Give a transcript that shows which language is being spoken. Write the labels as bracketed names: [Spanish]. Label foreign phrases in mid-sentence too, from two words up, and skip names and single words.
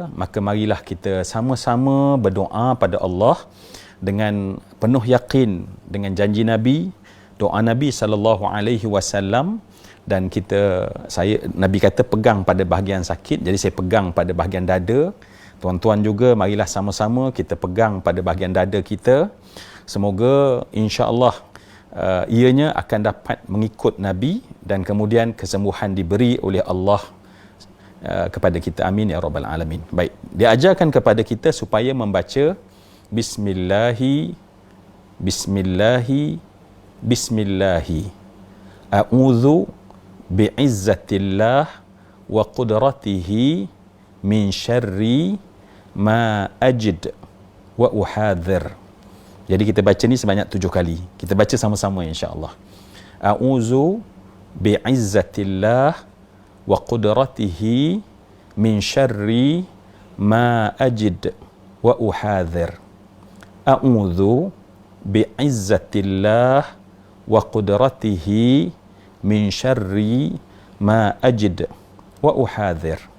[Malay] Maka marilah kita sama-sama berdoa pada Allah dengan penuh yakin dengan janji Nabi, doa Nabi SAW, dan Nabi kata pegang pada bahagian sakit, jadi saya pegang pada bahagian dada. Tuan-tuan juga marilah sama-sama kita pegang pada bahagian dada kita. Semoga [Arabic] إن شاء الله [Malay] ianya akan dapat mengikut Nabi dan kemudian kesembuhan diberi oleh Allah kepada kita. [Arabic] آمين يا رب العالمين. [Malay] Baik, diajarkan kepada kita supaya membaca [Arabic] بسم الله أعوذ بعزة الله وقدرته من شر ما أجد وأحاذر. [Malay] Jadi kita baca ni sebanyak 7 kali. Kita baca sama-sama [Arabic] إن شاء الله. أعوذ بعزة الله وقدرته من شر ما أجد وأحاذر. أعوذ بعزة الله وقدرته من شر ما أجد وأحاذر.